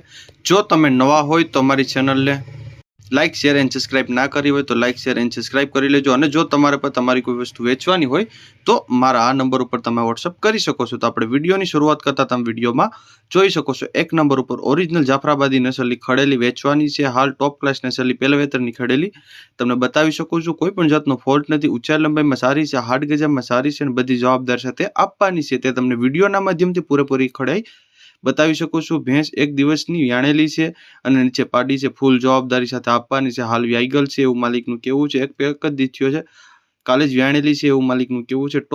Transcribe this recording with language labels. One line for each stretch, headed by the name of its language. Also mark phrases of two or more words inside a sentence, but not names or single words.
Gujarati: જો તમે નવા હોય તો અમારી ચેનલ ને
English: like share and subscribe
Gujarati: ના કરી હો તો
English: like share and subscribe
Gujarati: કર લેજો। ઔર જો તમારે પર તમારી કોઈ વસ્તુ વેચવાની હોય તો મારા આ નંબર પર તમે વ્હાટ્સએપ કરી શકો છો। તો આપણે વિડિયોની શરૂઆત કરતા તમે વિડિયોમાં જોઈ શકો છો। એક નંબર પર ઓરિજિનલ જાફરાબાદી નસલની ખડેલી વેચવાની છે। હાલ
English: top class
Gujarati: નસલની પહેલા વેતરની ખડેલી તમને બતાવી શકું છું। કોઈ પણ જાતનો ફોલ્ટ નથી, ઊંચાઈ લંબાઈમાં સારી છે, હાડ ગજામાં સારી છે અને બધી જવાબદાર સાથે આપવાની છે તે તમને વિડીયોના માધ્યમથી પૂરેપૂરી ખડાઈ બતાવી શકું છું। ભેંસ એક દિવસની વ્યાણેલી છે અને નીચે પાડી છે, ફૂલ જવાબદારી સાથે આપવાની છે। હાલ વ્યાઈગલ છે એવું માલિકનું કહેવું છે। એક પેક જ દીઠ્યો છે, કાલે જ વ્યાણેલી છે એવું માલિકનું કહેવું છે।